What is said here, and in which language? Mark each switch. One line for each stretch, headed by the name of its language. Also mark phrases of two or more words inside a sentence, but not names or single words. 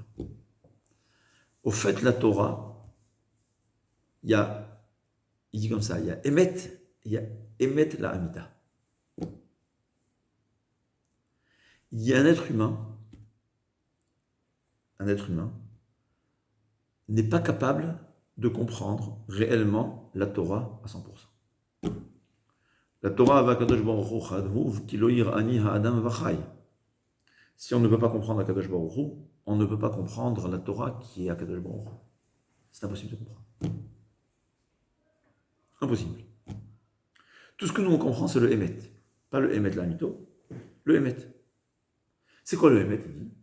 French: Au fait, la Torah, il dit comme ça, il y a
Hebrew: אמת לאמיתה.
French: Il y a un être humain n'est pas capable de comprendre réellement la Torah à 100%.
Hebrew: La Torah va Kadosh Baruch Hu כתוב כי לא יראני האדם וחי.
French: Si on ne peut pas comprendre Kadosh Baruch Hu, on ne peut pas comprendre la Torah qui est à Kadosh Baruch Hu. C'est impossible de comprendre. Impossible. Tout ce que nous on comprend, c'est le Hémet. Pas le
Hebrew: אמת לאמיתו,
French: le Hémet. C'est quoi le Hémet? Il dit.